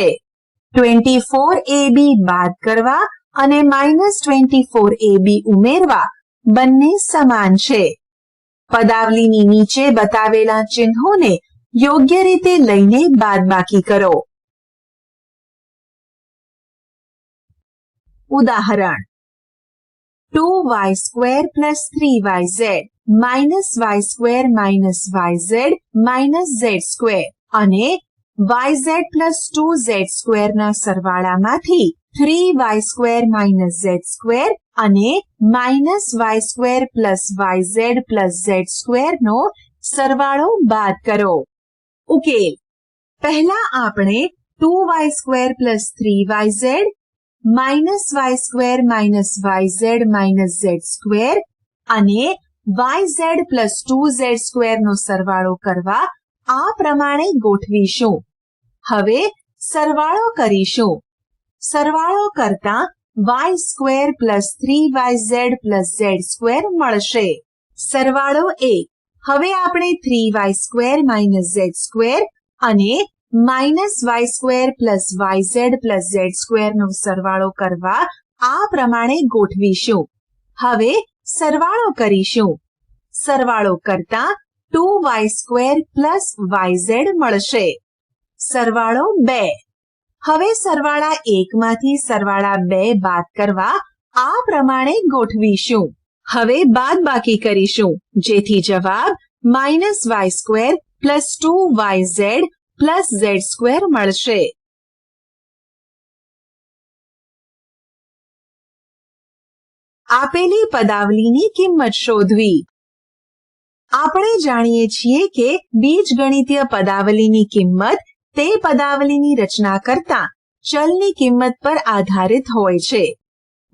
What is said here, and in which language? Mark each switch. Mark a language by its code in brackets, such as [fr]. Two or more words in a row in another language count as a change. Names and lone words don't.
[gu] 24ab બાદ કરવા અને -24ab ઉમેરવા બંને સમાન છે. પદાવલીની નીચે બતાવેલા ચિહ્નોને યોગ્ય રીતે લઈને બાદબાકી કરો. ઉદાહરણ: [en] 2y² plus 3yz minus y² minus yz minus z² અને yz plus 2z² [gu] ના સરવાળામાંથી [en] 3y² minus z² અને minus y² plus yz plus z² [gu] નો સરવાળો બાદ કરો. ઉકેલ: પહેલા આપણે [en] 2y² plus 3yz minus y² minus yz minus z² [gu] અને [en] yz plus 2z² [gu] નો સરવાળો કરવા આ પ્રમાણે ગોઠવીશું. હવે સરવાળો કરીશું. સરવાળો કરતા [en] y² plus 3yz plus z² [gu] મળશે. સરવાળો 1. હવે આપણે [en] 3y² minus z² [gu] અને [en] minus y² plus yz plus z² [gu] નો સરવાળો કરવા આ પ્રમાણે ગોઠવીશું. હવે સરવાળો કરીશું. સરવાળો કરતા [en] 2y² plus yz [gu] મળશે. સરવાળો 2. હવે સરવાળા 1 માંથી સરવાળા 2 બાદ કરવા આ પ્રમાણે ગોઠવીશું. હવે બાદબાકી કરીશું જેથી જવાબ [en] -y² plus 2yz plus z² [gu] મળશે. આપેલી પદાવલીની કિંમત શોધવી. આપણે જાણીએ છીએ કે બીજગણિતીય પદાવલીની કિંમત તે પદાવલીની રચના કરતા ચલની કિંમત પર આધારિત હોય છે.